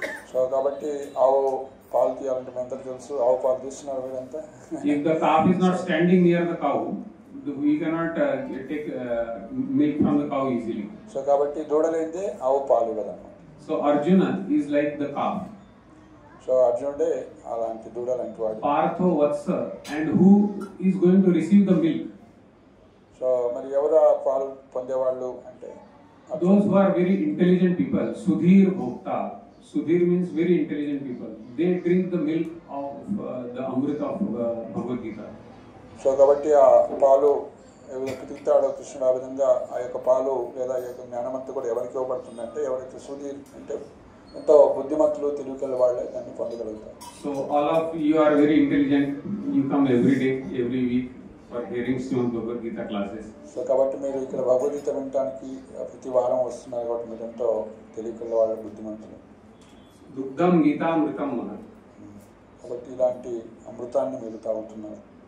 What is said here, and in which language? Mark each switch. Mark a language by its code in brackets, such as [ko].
[te] So కాబట్టి ఆవు పాలు తీయాలంటే మీ అందరికీ తెలుసు, ఆవు పాలు తీస్తున్నారు వీరంతా. [en] If the calf is not standing near the cow, we cannot take milk from the cow easily. [te] So కాబట్టి దూడలేందే ఆవు పాలు ఇవ్వదన్నమాట. [en] So Arjuna is like the calf. [te] So అర్జునుడే అలాంటి దూడలాంటి వాడు. [sa] Partho Vatsa, [en] and who is going to receive the milk? [te] So మరి ఎవరు ఆ పాలు పొందేవాళ్ళు అంటే [en] those who are very intelligent people. [sa] Sudhir Bhokta. [en] Sudhir means very intelligent people. They drink the milk of the Amrita of Bhagavad Gita. [te] So కాబట్టి ఆ పాలు ఎవరు పితుకుతాడో కృష్ణుడు ఆ విధంగా ఆ యొక్క పాలు లేదా ఈ యొక్క జ్ఞానమంతా కూడా ఎవరికి ఇవ్వబడుతుందంటే ఎవరైతే సుధీర్ అంటే ఎంతో బుద్ధిమంతులు తిరుగుకెళ్ళే వాళ్ళే దాన్ని పొందగలుగుతారు. [en] So all of you are very intelligent. You come every day, every week for hearing Srimad Bhagavad Gita classes. [te] So కాబట్టి మీరు ఇక్కడ భగవద్గీత వినటానికి ప్రతి వారం వస్తున్నారు కాబట్టి మీరు ఎంతో తెలియకెళ్ళే వాళ్ళు బుద్ధిమంతులు. [sa] Dugdam Gita Amritam Mahat. [te] కాబట్టి ఇలాంటి అమృతాన్ని మీరు తాగుతున్నారు.